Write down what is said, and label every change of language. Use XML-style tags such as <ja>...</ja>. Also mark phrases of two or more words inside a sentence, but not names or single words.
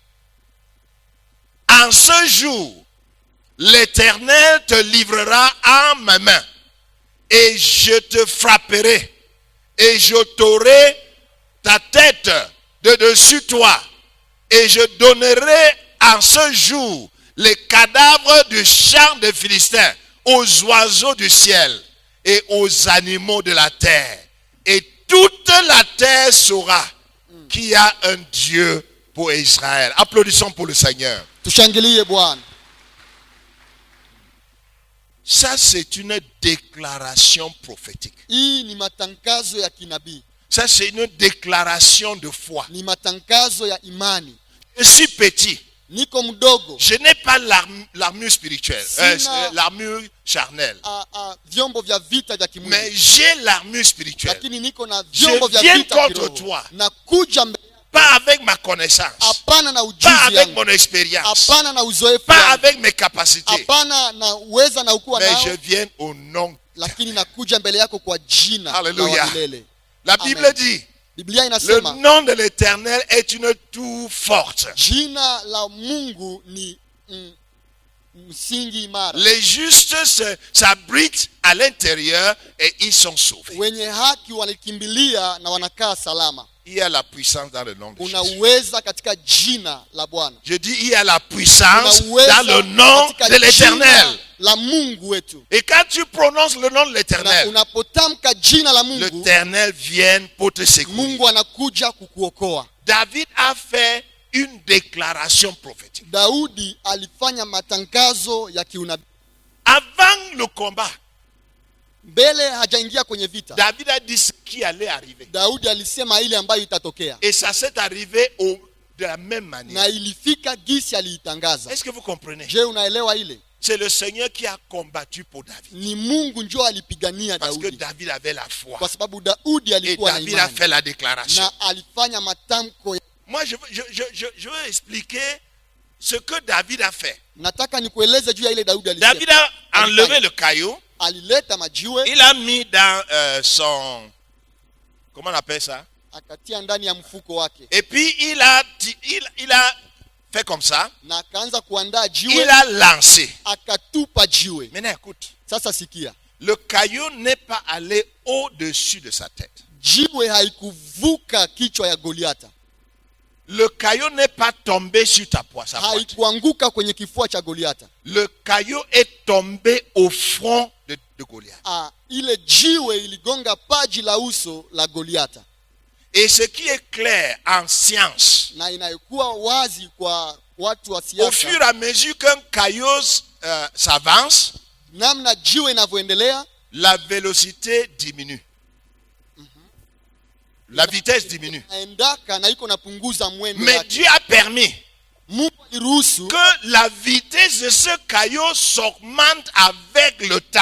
<fr>En ce jour, l'Éternel te livrera en ma main, et je te frapperai, et je t'aurai ta tête de dessus toi, et je donnerai en ce jour les cadavres du champ des Philistins aux oiseaux du ciel et aux animaux de la terre. Et toute la terre saura qu'il y a un Dieu pour Israël. Applaudissons pour le Seigneur.</fr> <sw>Tushangilie Bwana.</sw> <fr>Ça, c'est une déclaration prophétique.</fr> <sw>Hii ni matangazo ya kinabii.</sw> <fr>Ça, c'est une déclaration de foi.</fr> <sw>Ni matangazo ya imani.</sw> <fr>Je suis petit.</fr> <sw>Niko mdogo.</sw> <fr>Je n'ai pas l'armure spirituelle, l'armure charnelle.</fr> <sw>Vyombo vya vita vya kimwili.</sw> <fr>Mais j'ai l'armure spirituelle.</fr> <sw>Lakini niko na vyombo</sw> <fr>Je</fr> <sw>vya</sw> <fr>viens</fr> <sw>vita</sw> <fr>contre</fr> <sw>kiroho.</sw> <fr>toi.</fr> <sw>Nakuja mbele.</sw> <fr>Pas avec ma connaissance.</fr> <sw>Hapana na ujuzi</sw> <fr>Pas avec</fr> <sw>yangu.</sw> <fr>mon expérience.</fr> <sw>Hapana na uzoefu</sw> <fr>Pas</fr> <sw>yangu.</sw> <fr>avec mes capacités.</fr> <sw>Hapana na uweza na ukuwa</sw> <fr>Mais</fr> <sw>nao.</sw> <fr>je viens au nom.</fr> <sw>Lakini nakuja mbele yako kwa jina</sw> <fr>Alléluia.</fr> <sw>la milele.</sw> <fr>La Amen. Bible dit,</fr> <sw>Biblia</sw> <fr>le</fr> <sw>inasema</sw> <fr>nom de l'Éternel est une tour forte.</fr> <sw>jina la Mungu ni msingi imara.</sw> <fr>Les justes s'abritent à l'intérieur et ils sont sauvés.</fr> <sw>Wenye haki walikimbilia na wanakaa salama.</sw> <fr>Il y a la puissance dans le nom de</fr> <sw>Kuna</sw> <fr>Jésus.</fr> <sw>uweza katika jina la Bwana.</sw> <fr>Je dis, il y a la puissance</fr> <sw>Kuna uweza</sw> <fr>dans le nom</fr> <sw>katika</sw> <fr>de l'Éternel.</fr> <sw>jina la Mungu wetu.</sw> <fr>Et quand tu prononces le nom de</fr> <sw>Na</sw> <fr>l'Éternel,</fr> <sw>unapotamka jina la Mungu,</sw> <fr>l'Éternel vient pour te secourir.</fr> <sw>Mungu anakuja kukuokoa.</sw> <fr>David a fait une déclaration prophétique.</fr> <sw>Daudi alifanya matangazo ya kiunabii.</sw> <fr>Avant le combat,</fr> <sw>Mbele hajaingia kwenye vita.</sw> <fr>David a dit ce qui allait arriver.</fr> <sw>Daudi alisema ile ambayo itatokea.</sw> <fr>Et ça s'est arrivé de la même manière.</fr> <sw>Na ilifika gisi aliitangaza.</sw> <fr>Est-ce que vous comprenez? Je,</fr> <sw>unaelewa ile?</sw> <fr>C'est le Seigneur qui a combattu pour David.</fr> <sw>Ni Mungu njoo alipigania</sw> <fr>Parce que</fr> <sw>Daudi.</sw> <fr>David avait la foi.</fr> <sw>Kwa sababu Daudi</sw> <fr>Et</fr> <sw>alikuwa na</sw> <fr>David a</fr> <sw>imani.</sw> <fr>fait la déclaration.</fr> <sw>Na alifanya matamko.</sw> <fr>Moi, je veux expliquer ce que David a fait.</fr> <sw>Nataka nikueleze juu ya ile Daudi alisema.</sw> <fr>David a enlevé le caillou.</fr> <sw>Alileta majiwe.</sw> <fr>Il a mis dans son... Comment on appelle ça?</fr> <sw>akatia ndani ya mfuko wake,</sw> <fr>Et puis il a fait comme ça.</fr> <sw>na akaanza kuandaa</sw> <fr>Il</fr> <sw>jiwe,</sw> <fr>a lancé.</fr> <sw>akatupa jiwe.</sw> <fr>Maintenant écoute.</fr> <sw>Sasa sikia,</sw> <fr>Le caillou n'est pas allé au-dessus de sa tête.</fr> <sw>jiwe haikuvuka kichwa ya Goliata,</sw> <fr>Le caillou n'est pas tombé sur sa poitrine.</fr> <sw>haikuanguka kwenye kifua cha Goliata.</sw> <fr>Le caillou est tombé au front de Goliath.</fr> <sw>Ile jiwe iligonga paji la uso la Goliata.</sw> <fr>Et ce qui est clair en science,</fr> <sw>Na inayokuwa wazi kwa watu wa</sw> <fr>au</fr> <sw>siasa,</sw> <fr>fur et à mesure qu'un caillou s'avance,</fr> <sw>namna jiwe inavyoendelea,</sw> <fr>la vélocité diminue. La vitesse diminue.</fr> <sw>naendaka na iko napunguza mwendo</sw> <fr>Mais</fr> <sw>wake.</sw> <fr>Dieu a permis</fr> <sw>Mungu aliruhusu</sw> <fr>que la vitesse de ce caillou s'augmente avec le temps.</fr>